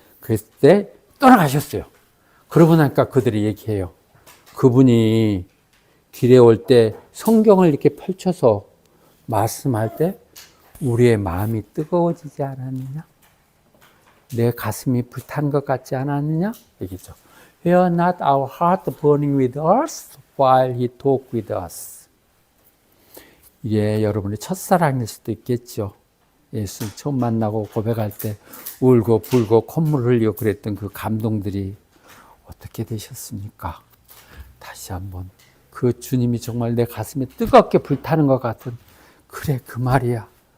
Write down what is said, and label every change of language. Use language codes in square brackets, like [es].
[ko] 그때 떠나가셨어요. 그러고 나니까 그들이 얘기해요. 그분이 길에 올 때 성경을 이렇게 펼쳐서 말씀할 때 우리의 마음이 뜨거워지지 않았느냐? 내 가슴이 불탄 것 같지 않았느냐? 얘기죠. [en] Were not our heart burning with us while he talked with us? [ko] 이게 여러분의 첫사랑일 수도 있겠죠. 예수 처음 만나고 고백할 때 울고 불고 콧물 흘리고 그랬던 그 감동들이 어떻게 되셨습니까? 다시 한번 그 주님이 정말 내 가슴에 뜨겁게 불타는 것 같은, 그래 그 말이야.